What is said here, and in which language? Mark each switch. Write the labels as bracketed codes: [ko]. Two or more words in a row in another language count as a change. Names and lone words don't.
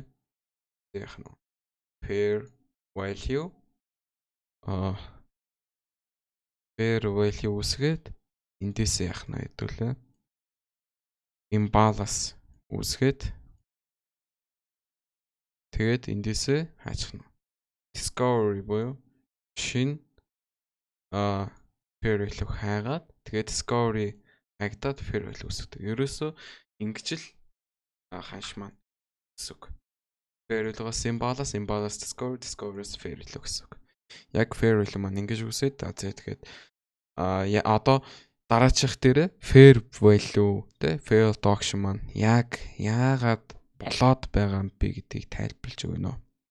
[mn] Тэг яах нь [en] fair value [mn] үүсгээд эндээсээ яах нь хэдүүлээ imbalance үүсгээд тэгээд эндээсээ хаачих нь discovery буюу шинэ [en] fair value [mn] хайгаад тэгээд discovery хайгдаад [en] fair value [mn] үүсгдэг. Ерөөсөө ингэж л ханш маань гэсэн. [en] Fair value- [mn] гаас [en] imbalance discovery- [mn] с [en] fair value [mn] гэсэн. Яг [en] fair value [mn] маань ингэж үсээд тэгээд одоо дараачих дээр [en] fair value [mn] тэ [en] failed auction [mn] маань яг яагаад болоод байгаа юм бэ гэдгийг тайлбарлаж өгнө.